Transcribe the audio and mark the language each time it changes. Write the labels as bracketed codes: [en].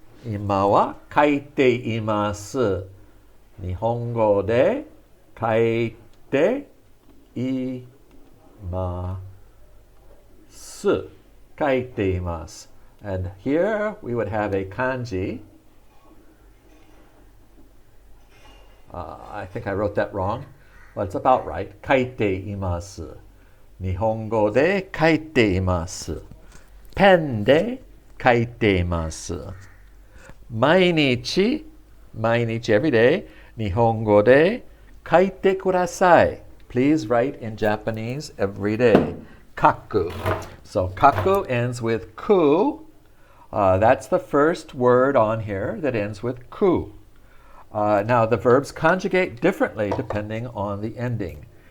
[ja] 今は書いています。日本語で書いています。書いています。 [en] And here we would have a kanji. I think I wrote that wrong, but it's about right. [ja] 書いています。日本語で書いています。ペンで書いています。毎日 [en] every day [ja] 日本語で書いてください。 [en] Please write in Japanese every day. [ja] 書く. [en] So 書く ends with ku. That's the first word on here that ends with ku. Now the verbs conjugate differently depending on the ending.